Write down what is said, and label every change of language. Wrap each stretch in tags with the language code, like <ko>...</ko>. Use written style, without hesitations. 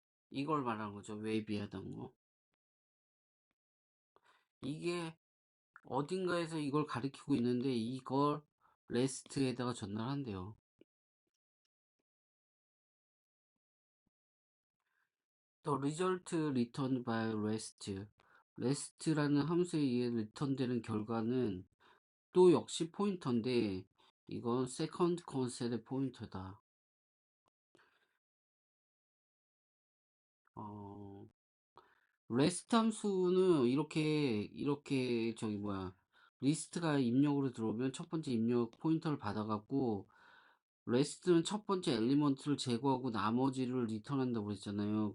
<ko>이걸 말하는 거죠. 웨이비하던 거. 이게 어딘가에서 이걸 가리키고 있는데 이걸 레스트에다가 전달한대요.</ko> <en>The result returned by REST.</en> <ko>REST라는 함수에 의해 리턴되는 결과는 또 역시 포인터인데 이건 세컨드 컨셉의 포인터다. REST 함수는 이렇게 저기 뭐야 리스트가 입력으로 들어오면 첫 번째 입력 포인터를 받아갖고 REST는 첫 번째 엘리먼트를 제거하고 나머지를 리턴한다고 그랬잖아요.</ko>